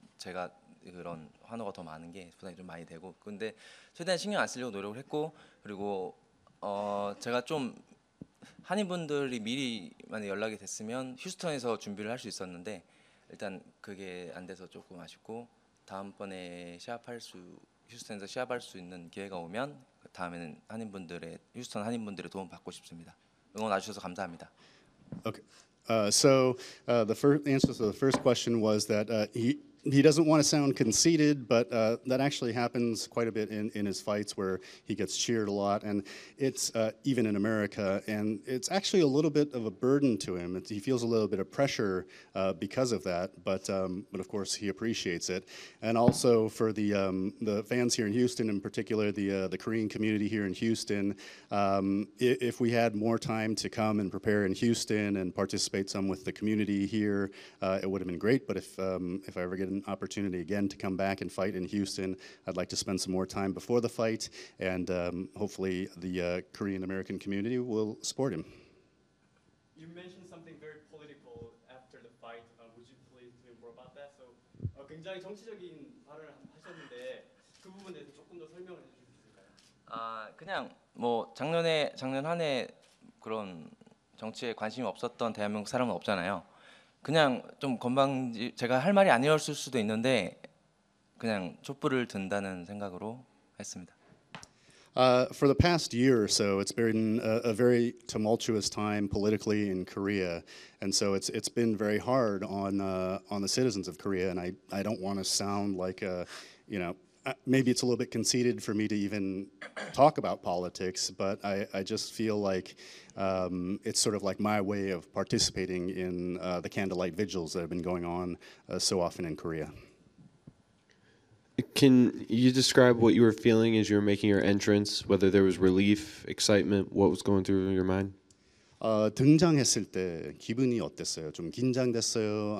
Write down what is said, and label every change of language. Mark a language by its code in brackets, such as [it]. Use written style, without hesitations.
[ko] 제가 그런 환호가 더 많은 게 부담이 좀 많이 되고, 근데 최대한 신경 안 쓰려고 노력을 했고, 그리고 제가 좀 한인분들이 미리 만약 연락이 됐으면 휴스턴에서 준비를 할 수 있었는데 일단 그게 안 돼서 조금 아쉽고, 다음번에 휴스턴에서 시합할 수 있는 기회가 오면 다음에는 휴스턴 한인분들의 도움 받고 싶습니다. 응원 와주셔서 감사합니다. [en] Okay. So the first answer to the first question was that he doesn't want to sound conceited, but that actually happens quite a bit in his fights where he gets cheered a lot, and it's even in America, and it's actually a little bit of a burden to him. He feels a little bit of pressure because of that, but of course he appreciates it. And also for the fans here in Houston, in particular the Korean community here in Houston, if we had more time to come and prepare in Houston and participate some with the community here, it would have been great. But if I ever get an opportunity again to come back and fight in Houston, I'd like to spend some more time before the fight, and hopefully the Korean American community will support him. You mentioned something very political after the fight. Would you please tell me more about that? [ko] So 굉장히 정치적인 발언을 하셨는데 그 부분에 대해서 조금 더 설명을 해주실 수 있을까요? 그냥 뭐 작년 한 해 그런 정치에 관심이 없었던 대한민국 사람은 없잖아요. 그냥 좀 제가 할 말이 아니었을 수도 있는데 그냥 촛불을 든다는 생각으로 했습니다. [en] For the past year or so, it's been a very tumultuous time politically in Korea, and so it's been very hard on the citizens of Korea. And I don't want to sound like maybe it's a little bit conceited for me to even talk about politics, but I just feel like it's sort of like my way of participating in the candlelight vigils that have been going on so often in Korea. Can you describe what you were feeling as you were making your entrance, whether there was relief, excitement, what was going through your mind? [ko] 등장했을 때 기분이 어땠어요? 좀 긴장됐어요?